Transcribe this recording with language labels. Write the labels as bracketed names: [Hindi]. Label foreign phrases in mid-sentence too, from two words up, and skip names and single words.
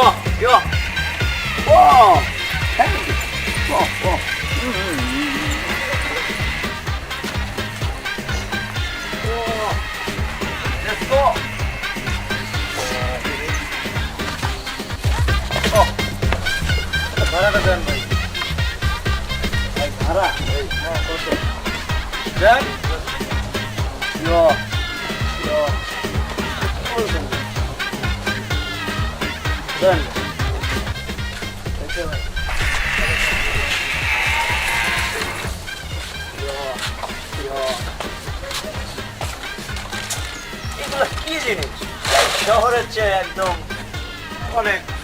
[Korean] 야, 와, 헤이, 와, 와, 와, 됐어. 바라가 되는 거야. 아이, 바라. 그렇죠. 자, 야, 야, [English] Done. [Bangla] এগুলো কি জিনিস শহরের চেয়ে একদম অনেক